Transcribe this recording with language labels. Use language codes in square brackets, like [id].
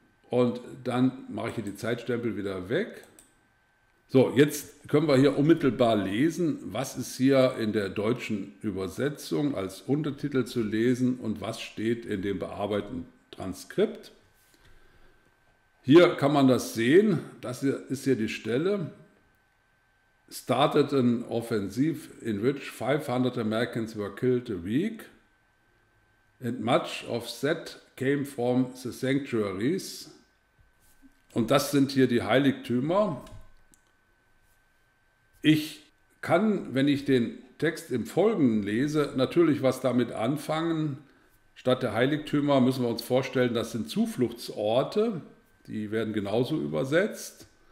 [de] Und dann mache ich hier die Zeitstempel wieder weg. So, jetzt können wir hier unmittelbar lesen, was ist hier in der deutschen Übersetzung als Untertitel zu lesen und was steht in dem bearbeiteten Transkript. Hier kann man das sehen, das hier ist hier die Stelle. [en] Started an offensive in which 500 Americans were killed a week and much of that came from the sanctuaries. [de] Und das sind hier die Heiligtümer. Ich kann, wenn ich den Text im Folgenden lese, natürlich was damit anfangen. Statt der Heiligtümer müssen wir uns vorstellen, das sind Zufluchtsorte, die werden genauso übersetzt.